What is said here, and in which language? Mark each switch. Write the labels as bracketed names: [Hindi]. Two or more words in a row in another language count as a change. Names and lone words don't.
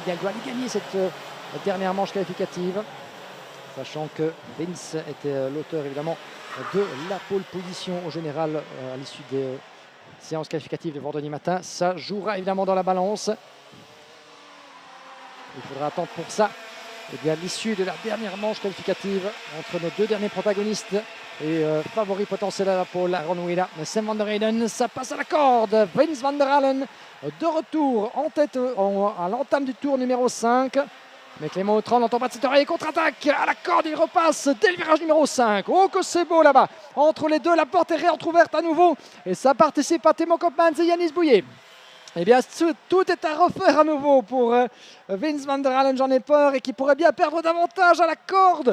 [French] Il doit aller gagner cette dernière manche qualificative, sachant que Vince était l'auteur évidemment de la pole position au général à l'issue des séances qualificatives de vendredi matin. Ça jouera évidemment dans la balance. Il faudra attendre pour ça l'issue de la dernière manche qualificative entre nos 2 derniers protagonistes et favoris potentiels à la pole, Aaron Wheeler, Sam van der Eynden. Ça passe à la corde. Vince Van der Halen de retour en tête à l'entame du tour numéro 5. Mais Clément Autran n'entend pas de cette oreille, contre-attaque à la corde, il repasse dès le virage numéro 5. Oh que c'est beau là-bas. Entre les deux, la porte est réentrouverte à nouveau. Et ça participe à Timo Koopmans et Yannis Bouillet. Eh bien, tout est à refaire à nouveau pour Vince Van der Halen, j'en ai peur, et qui pourrait bien perdre davantage à la corde.